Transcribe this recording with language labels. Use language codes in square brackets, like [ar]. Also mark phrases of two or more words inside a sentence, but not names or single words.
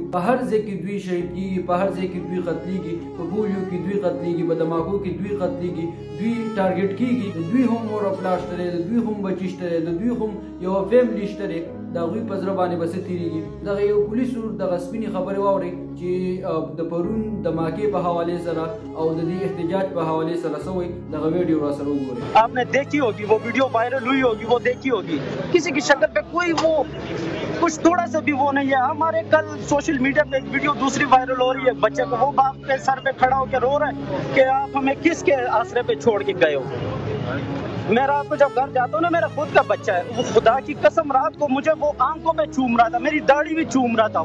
[ps] په هر ځای کې دوی شهید کېږي، په هر ځای کې دوی قتلېږي، په پولیو کې دوی قتلېږي، په دماکو کې دوی قتلېږي، دوی ټارګېټ کېږي، د دوی هم مور او پلار شته دی، د دوی هم بچي شته دی، د دوی هم یوه فیملي شته دی، د هغوی په زړه باندې به څه تېرېږي. دغه یو پولیسو دغه سپینې خبرې واورئ چې د پرون دماکې په حوالې سره او د دې احتجاج په حوالې سره څه وایي، دغه ویډیو را سره وګورئ. [ur] آپ نے دیکھی ہوگی وہ ویڈیو وائرل ہوئی ہوگی، وہ دیکھی ہوگی، کسی کی شکل پہ کوئی وہ کچھ تھوڑا سا بھی وہ نہیں ہے. ہمارے کل سوشل میڈیا پہ ایک ویڈیو دوسری وائرل ہو رہی ہے، بچے کو وہ باپ کے سر پہ کھڑا ہو کے رو رہا ہے کہ آپ ہمیں کس کے آسرے پہ چھوڑ کے گئے ہو. میں رات کو جب گھر جاتا ہوں نا، میرا خود کا بچہ ہے، وہ خدا کی قسم رات کو مجھے وہ آنکھوں پہ چوم رہا تھا، میری داڑھی بھی چوم رہا تھا.